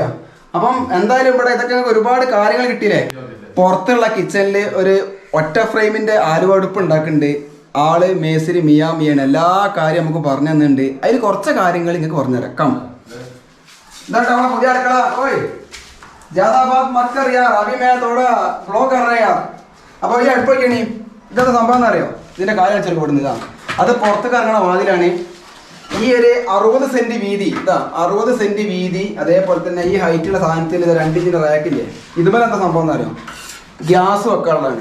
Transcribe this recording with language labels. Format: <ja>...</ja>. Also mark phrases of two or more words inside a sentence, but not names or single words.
<ml>അപ്പം എന്തായാലും ഇവിടെ ഇതൊക്കെ ഒരുപാട് കാര്യങ്ങൾ കിട്ടിയില്ലേ. പുറത്തുള്ള കിച്ചണിൽ ഒരു ഒറ്റ ഫ്രെയിമിന്റെ ആലുവ അടുപ്പ് ഉണ്ടാക്കുന്നുണ്ട് ആള്, മേസിരി മിയാണ്. എല്ലാ കാര്യം നമുക്ക് പറഞ്ഞു തന്നിട്ടുണ്ട്. അതിൽ കുറച്ച് കാര്യങ്ങൾ നിങ്ങൾക്ക് പറഞ്ഞുതരാം. ഇതാട്ടോ നമ്മളെ പുതിയ അടുക്കള.</ml> <hi>ഓയ് ज्यादा बात मत कर यार, अभी मैं थोड़ा फ्लो कर रहा है यार.</hi> <ml>അപ്പോൾ ഈ അടുപ്പൊക്കെയാണ് ഇതൊക്കെ സംഭവം എന്നറിയോ, ഇതിന്റെ കാര്യം വെച്ചാൽ കൊടുക്കുന്നതാണ്. അത് പുറത്ത് കറങ്ങണ വാതിലാണ്. ഈ ഒരു 60 സെന്റ് വീതി, ഇതാ 60 സെന്റ് വീതി. അതേപോലെ തന്നെ ഈ ഹൈറ്റുള്ള സാധനത്തിൽ 2 ഇഞ്ചിന്റെ റാക്കില്ലേ, ഇതുപോലെ എന്താ സംഭവം എന്നറിയോ, ഗ്യാസ് വെക്കാനുള്ളതാണ്.</ml>